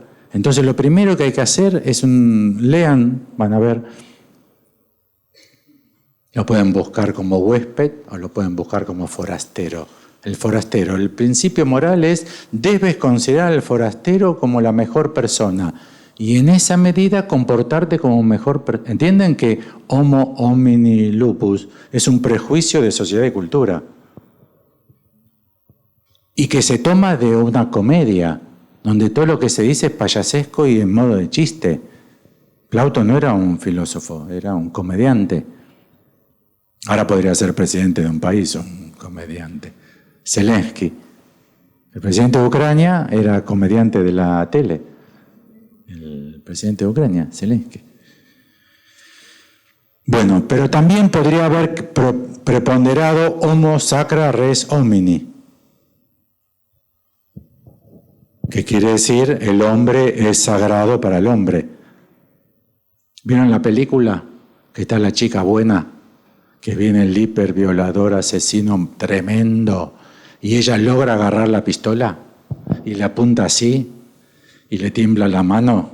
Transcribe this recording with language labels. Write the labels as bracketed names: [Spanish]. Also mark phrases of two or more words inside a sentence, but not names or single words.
[Spanish] Entonces lo primero que hay que hacer es lean, van a ver, lo pueden buscar como huésped o lo pueden buscar como forastero. El forastero, el principio moral es: debes considerar al forastero como la mejor persona y en esa medida comportarte como mejor persona. ¿Entienden que [Latin] homo homini lupus [Spanish] es un prejuicio de sociedad y cultura? Y que se toma de una comedia, donde todo lo que se dice es payasesco y en modo de chiste. Plauto no era un filósofo, era un comediante. Ahora podría ser presidente de un país, un comediante. Zelensky, el presidente de Ucrania, era comediante de la tele. El presidente de Ucrania, Zelensky. Bueno, pero también podría haber preponderado [Latin] homo sacra res homini, [Spanish] que quiere decir el hombre es sagrado para el hombre. ¿Vieron la película? Que está la chica buena, que viene el hiperviolador asesino tremendo, y ella logra agarrar la pistola y le apunta así y le tiembla la mano.